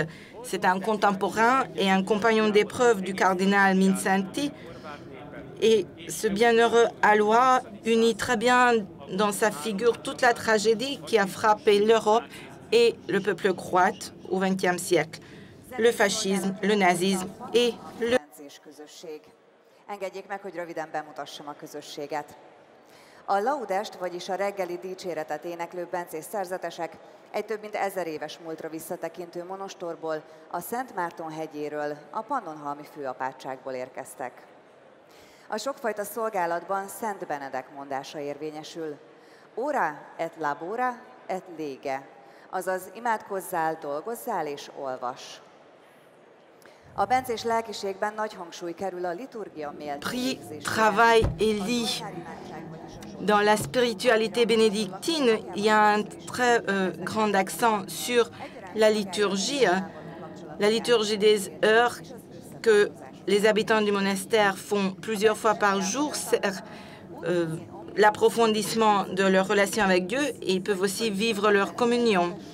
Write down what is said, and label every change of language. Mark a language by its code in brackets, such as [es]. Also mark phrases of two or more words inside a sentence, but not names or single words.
[fr] C'est un contemporain et un compagnon d'épreuve du cardinal Minsanti. Et ce bienheureux Alois unit très bien dans sa figure toute la tragédie qui a frappé l'Europe et le peuple croate au XXe siècle. Le fascisme, le nazisme et le... [hu] Engedjék meg, hogy röviden bemutassam a közösséget. A laudest, vagyis a reggeli dicséretet éneklő bencés szerzetesek egy több mint 1000 éves múltra visszatekintő monostorból, a Szent Márton hegyéről, a Pannonhalmi főapátságból érkeztek. A sokfajta szolgálatban Szent Benedek mondása érvényesül. [la] Ora et labora et lege, [hu] azaz imádkozzál, dolgozzál és olvas. A bencés lelkiségben nagy hangsúly kerül a liturgia méltó [fr] Prie, travaille et lis. Dans la spiritualité bénédictine, il y a un très grand accent sur la liturgie des heures que les habitants du monastère font plusieurs fois par jour, sert l'approfondissement de leur relation avec Dieu et ils peuvent aussi vivre leur communion.